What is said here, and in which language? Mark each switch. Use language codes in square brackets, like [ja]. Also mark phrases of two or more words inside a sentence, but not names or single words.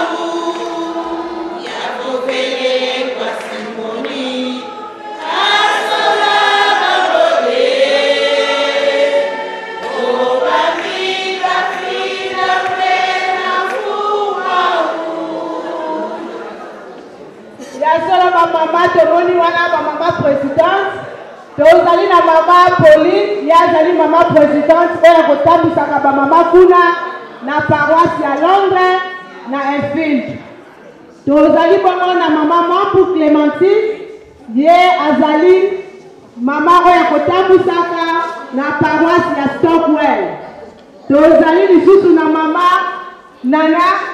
[ln] Yalomele kwa Simoni Kasola kamote Obafika fina pena mfumwa ya solo mama tomoni wana mama présidente tozali na mama Pauline ya zali mama présidente oyo kotambisaka bamama kuna na paroisse ya Londres na Enfield tozali bongo na mama Mampu Clémentine ye azali mama oyo kotambisaka na paroisse ya Stockwell tozali lisusu na mama Nana